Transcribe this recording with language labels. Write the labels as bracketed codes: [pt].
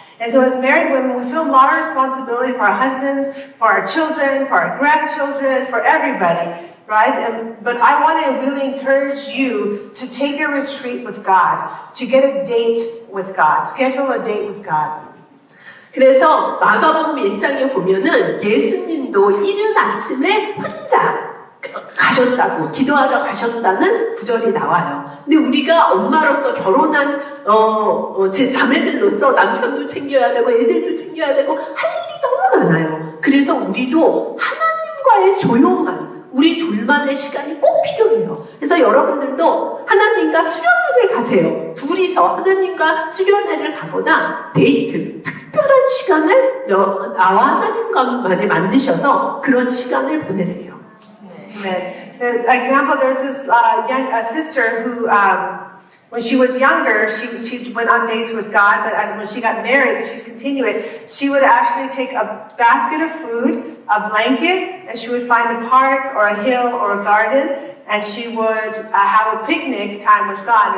[en] And so as married women, we feel a lot of responsibility for our husbands, for our children, for our grandchildren, for everybody, right? But I want to really encourage you to take a retreat with God, to get a date with God, schedule a date with God. [ko] 그래서 마가복음 1장에 보면은 예수님도 이른 아침에 혼자 가셨다고 기도하러 가셨다는 구절이 나와요. 근데 우리가 엄마로서 결혼한 제 자매들로서 남편도 챙겨야 되고 애들도 챙겨야 되고 할 일이 너무 많아요. 그래서 우리도 하나님과의 조용한 우리 둘만의 시간이 꼭 필요해요. 그래서 여러분들도 하나님과 수련회를 가세요. 둘이서 하나님과 수련회를 가거나 데이트, 특별한 시간을 나와 하나님과만을 만드셔서 그런 시간을 보내세요. [en] Amen. There's example. There's this sister who, when she was younger, she went on dates with God. But when she got married, she continued it. She would actually take a basket of food, a blanket, and she would find a park or a hill or a garden, and she would have a picnic time with God.